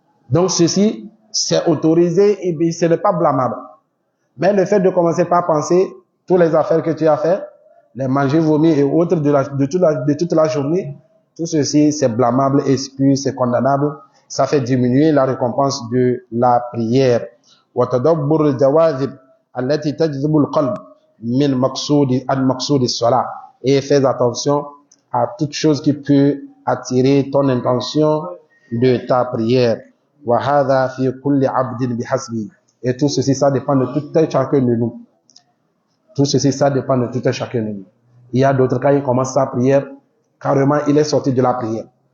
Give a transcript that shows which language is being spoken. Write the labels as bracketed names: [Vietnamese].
[French] Donc, ceci, c'est autorisé et bien, ce n'est pas blâmable. Mais le fait de commencer par penser toutes les affaires que tu as fait, les manger, vomir et autres de toute la journée, tout ceci, c'est blâmable, exclu, c'est condamnable. Ça fait diminuer la récompense de la prière. [Arabic] وتدبر الجواذب التي تجذب القلب من مقصود الصلاة. [French] Et fais attention à toute chose qui peut attirer ton intention de ta prière. [Arabic] وهذا في كل عبد بحسبه. [French] Et tout ceci, ça dépend de tout un chacun de nous. Tout ceci, ça dépend de tout un chacun de nous. Il y a d'autres cas, il commence sa prière, carrément, il est sorti de la prière.